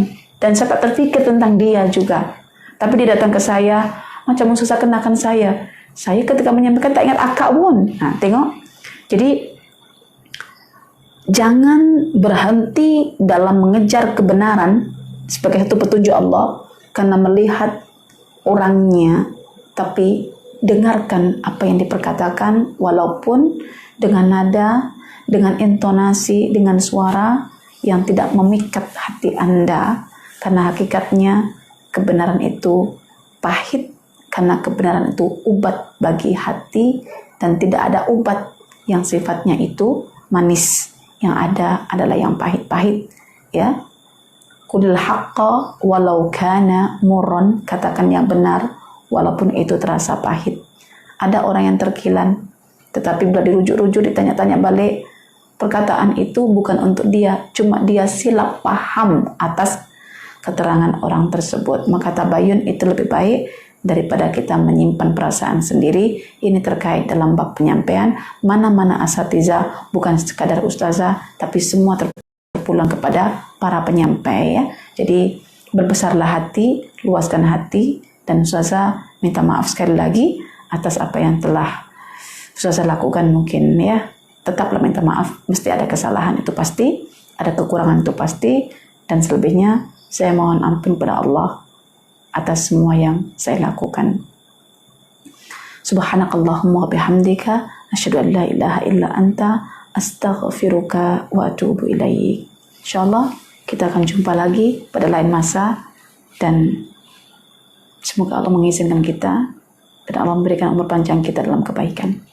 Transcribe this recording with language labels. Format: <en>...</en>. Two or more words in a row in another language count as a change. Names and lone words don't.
<ms>Dan saya tak terpikir tentang dia juga. Tapi dia datang ke saya, macam susah kenakan saya. Saya ketika menyampaikan tak ingat akak pun. Nah, tengok. Jadi, jangan berhenti dalam mengejar kebenaran sebagai satu petunjuk Allah karena melihat orangnya, tapi dengarkan apa yang diperkatakan walaupun dengan nada, dengan intonasi, dengan suara yang tidak memikat hati Anda, karena hakikatnya kebenaran itu pahit, karena kebenaran itu obat bagi hati dan tidak ada obat yang sifatnya itu manis. Yang ada adalah yang pahit-pahit, ya.</ms> <ar>قل الحق ولو كان مرا,</ar> <ms>katakan yang benar walaupun itu terasa pahit. Ada orang yang terkilan, tetapi bila dirujuk-rujuk, ditanya-tanya balik, perkataan itu bukan untuk dia, cuma dia silap paham atas keterangan orang tersebut. Maka tabayun itu lebih baik daripada kita menyimpan perasaan sendiri. Ini terkait dalam bab penyampaian, mana-mana asatiza, bukan sekadar ustazah, tapi semua terpulang kepada para penyampai, ya. Jadi berbesarlah hati, luaskan hati, dan ustazah minta maaf sekali lagi atas apa yang telah ustazah lakukan mungkin, ya. Tetaplah minta maaf, mesti ada kesalahan, itu pasti, ada kekurangan itu pasti, dan selebihnya saya mohon ampun kepada Allah atas semua yang saya lakukan.</ms> <ar>سبحانك اللهم وبحمدك أشهد أن لا إله إلا أنت أستغفرك وأتوب إليك.</ar> <ms>Insyaallah kita akan jumpa lagi pada lain masa, dan semoga Allah mengizinkan kita dan Allah memberikan umur panjang kita dalam kebaikan.</ms>